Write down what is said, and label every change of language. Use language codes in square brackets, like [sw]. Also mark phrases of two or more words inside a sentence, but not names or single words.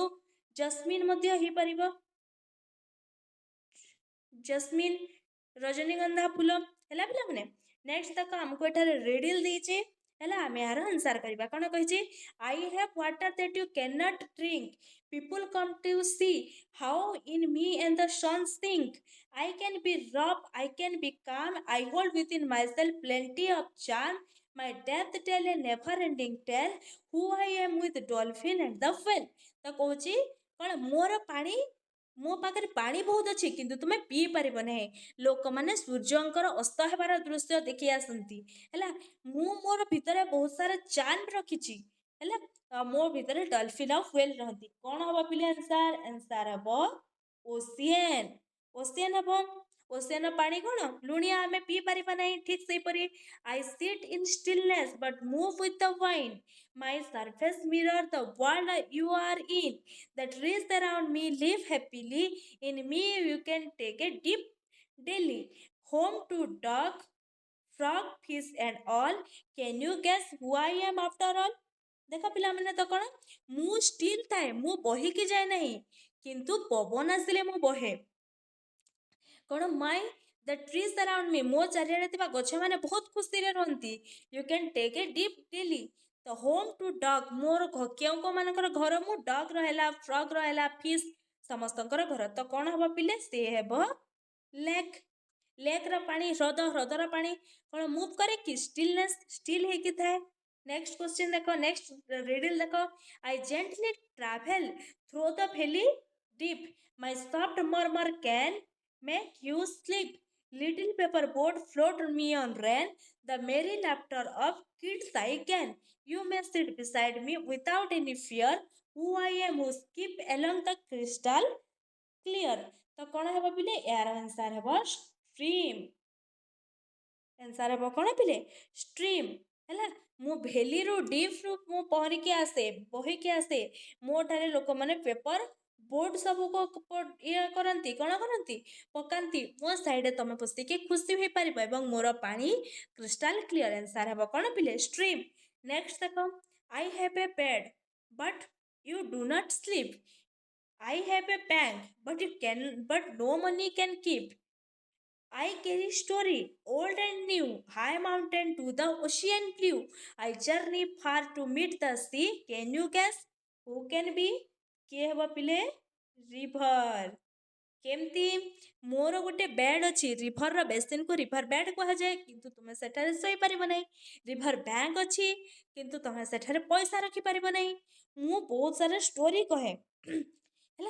[or] ଜସ୍ମିନ୍ ମଧ୍ୟ ହେଇପାରିବ, ଜସ୍ମିନ୍, ରଜନୀଗନ୍ଧା ଫୁଲ ହେଲା ପିଲାମାନେ। ନେକ୍ସଟ ଦେଖ, ଆମକୁ ଏଠାରେ ରିଡିଲ୍ ଦେଇଛି ହେଲା, ଆମେ ଏହାର [en] answer karibā. [or] କ'ଣ କହିଛି, [en] I have water that you cannot drink, people come to see how in me and the sun sink, I can be rough, I can be calm, I hold within myself plenty of charm, my death tell a never ending tale, who I am with dolphin and the whale। [or] ତ କହୁଛି କ'ଣ, ମୋର ପାଣି, ମୋ ପାଖରେ ପାଣି ବହୁତ ଅଛି, କିନ୍ତୁ ତୁମେ ପିଇ ପାରିବ ନାହିଁ। ଲୋକମାନେ ସୂର୍ଯ୍ୟଙ୍କର ଅସ୍ତ ହେବାର ଦୃଶ୍ୟ ଦେଖି ଆସନ୍ତି ହେଲା। ମୁଁ ମୋର ଭିତରେ ବହୁତ ସାରା ଚାର୍ମ ରଖିଛି ହେଲା। ମୋ ଭିତରେ ଡଲଫିନ୍ ଆଉ ହ୍ୱେଲ୍ ରହନ୍ତି। କ'ଣ ହବ ପିଲେ ଆନ୍ସାର? ଆନ୍ସାର ହବ ଓସିଆନ୍। ଓସିଆନ୍ ହବ। ଓସିଆନ୍ର ପାଣି କ'ଣ ଲୁଣିଆ, ଆମେ ପିଇ ପାରିବା ନାହିଁ। ଠିକ୍ ସେହିପରି [en] I sit in stillness but move with the wind, my surface mirror the world you are in, the trees around me live happily, in me you can take a dip daily, home to dog, frog, fish and all, can you guess who I am after all। [or] ଦେଖ ପିଲାମାନେ, ତ କ'ଣ, ମୁଁ ଷ୍ଟିଲ୍ ଥାଏ, ମୁଁ ବହିକି ଯାଏ ନାହିଁ, କିନ୍ତୁ ପବନ ଆସିଲେ ମୁଁ ବହେ। [en] କ'ଣ, my the trees around me, [or] ମୋ ଚାରିଆଡ଼େ ଥିବା ଗଛମାନେ ବହୁତ ଖୁସିରେ ରୁହନ୍ତି। [en] you can take a dip daily, [or] ତ [en] home to dog, [or] ମୋର କେଉଁ କେଉଁମାନଙ୍କର ଘର, ମୁଁ ଡଗ୍ର ହେଲା, ଫ୍ରଗ୍ର ହେଲା, ଫିସ୍ ସମସ୍ତଙ୍କର ଘର। ତ କ'ଣ ହେବ ପିଲେ, ସେ ହେବ ଲେକ୍। ଲେକ୍ର ପାଣି, ହ୍ରଦ, ହ୍ରଦର ପାଣି କ'ଣ ମୁଭ୍ କରେ କି, ଷ୍ଟିଲନେସ୍, ଷ୍ଟିଲ୍ ହେଇକି ଥାଏ। ନେକ୍ସଟ କ୍ୱେଶ୍ଚିନ୍ ଦେଖ, ନେକ୍ସଟ ରିଡିଲ୍ ଦେଖ, [en] I gently travel through the valley deep, my soft murmur can make you sleep, little paper boat float me on rain, the merry laughter of kids I can, you may sit beside me without any fear, who I am who skip along the crystal clear। [or] ତ କ'ଣ ହେବ ପିଲେ, ଏହାର ଆନ୍ସାର ହେବ ଷ୍ଟ୍ରିମ୍। ଆନ୍ସାର ହେବ କ'ଣ ପିଲେ, ଷ୍ଟ୍ରିମ୍ ହେଲା। ମୁଁ ଭେଲିରୁ, ଡିପ୍ରୁ ମୁଁ ପହଁରିକି ଆସେ, ବହିକି ଆସେ। ମୋ ଠାରେ ଲୋକମାନେ [en] paper board [or] ସବୁକୁ ଇଏ କରନ୍ତି, କ'ଣ କରନ୍ତି, ପକାନ୍ତି। ମୋ ସାଇଡ଼ରେ ତମେ ବସିକି ଖୁସି ହୋଇପାରିବ ଏବଂ ମୋର ପାଣି [en] crystal clear. [or] ଆନ୍ସାର ହେବ କ'ଣ ପିଲେ, ଷ୍ଟ୍ରିମ୍। ନେକ୍ସଟ ଦେଖ, [en] I have a bed but you do not sleep, I have a bank, but no money can keep, I carry story, old and new, high mountain to the ocean blue, I journey far to meet the sea, can you guess who can be? [or] କିଏ ହେବ ପିଲେ, ରିଭର। କେମିତି ମୋର ଗୋଟେ ବେଡ୍ ଅଛି, ରିଭରର ବେସିନ୍କୁ [en] river bed [or] କୁହାଯାଏ, କିନ୍ତୁ ତୁମେ ସେଠାରେ ଶୋଇପାରିବ ନାହିଁ। [en] river bank [or] ଅଛି, କିନ୍ତୁ ତମେ ସେଠାରେ ପଇସା ରଖିପାରିବ ନାହିଁ। ମୁଁ ବହୁତ ସାରା ଷ୍ଟୋରି କହେ ହେଲା।